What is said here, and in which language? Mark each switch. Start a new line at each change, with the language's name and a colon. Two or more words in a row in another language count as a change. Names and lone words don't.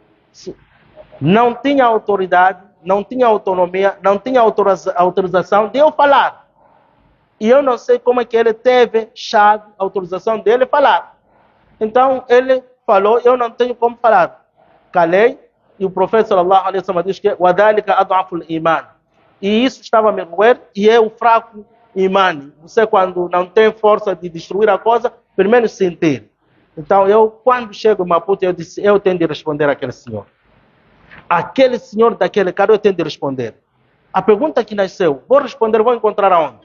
Portuguese: Não tinha autoridade, não tinha autonomia, não tinha autorização de eu falar. E eu não sei como é que ele teve chave, autorização dele falar. Então ele falou, eu não tenho como falar. Calei, e o profeta
Arabic: صلى الله عليه وسلم
Portuguese: diz que
Arabic: وَذَلِكَ أَضْعَفُ الْإِيمَانِ.
Portuguese: E isso estava a me roer, e é o fraco imã. Você, quando não tem força de destruir a coisa, primeiro sentir. Então eu, quando chego em Maputo, eu disse, eu tenho de responder àquele senhor. Aquele senhor daquele cara, eu tenho de responder. A pergunta que nasceu, vou responder, vou encontrar aonde?